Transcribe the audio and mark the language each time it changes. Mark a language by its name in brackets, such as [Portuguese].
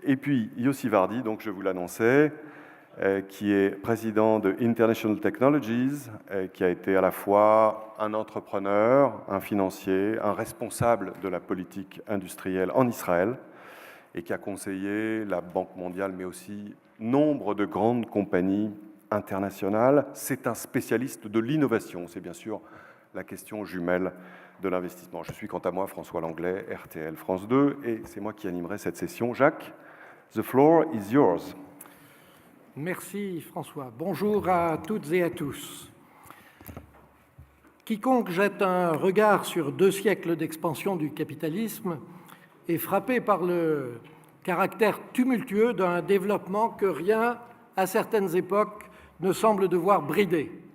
[French] Et puis, Yossi Vardi, donc je vous l'annonçais, qui est président de International Technologies, qui a été à la fois un entrepreneur, un financier, un responsable de la politique industrielle en Israël, et qui a conseillé la Banque mondiale, mais aussi nombre de grandes compagnies internationales. C'est un spécialiste de l'innovation. C'est bien sûr la question jumelle de l'investissement. Je suis quant à moi François Langlais, RTL France 2, et c'est moi qui animerai cette session. [English] Jacques, the floor is yours. [French] Merci François. Bonjour à toutes et à tous. Quiconque jette un regard sur 2 siècles d'expansion du capitalisme est frappé par le caractère tumultueux d'un développement que rien, à certaines époques, ne semble devoir brider.